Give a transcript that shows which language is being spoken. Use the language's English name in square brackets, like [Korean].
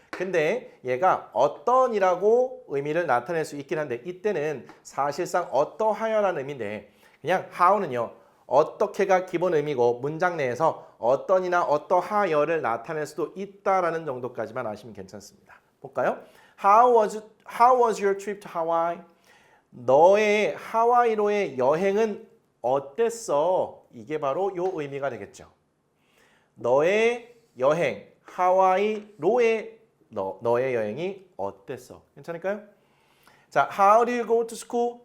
[Korean] 근데 얘가 어떤이라고 의미를 나타낼 수 있긴 한데 이때는 사실상 어떠하여라는 의미인데 그냥 how는요. 어떻게가 기본 의미고 문장 내에서 어떤이나 어떠하여를 나타낼 수도 있다라는 정도까지만 아시면 괜찮습니다. 볼까요? [English] How was your trip to Hawaii? [Korean] 너의 하와이로의 여행은 어땠어? 이게 바로 요 의미가 되겠죠. 너의 여행, 하와이로의 너의 여행이 어땠어? 괜찮을까요? 자, [English] how do you go to school?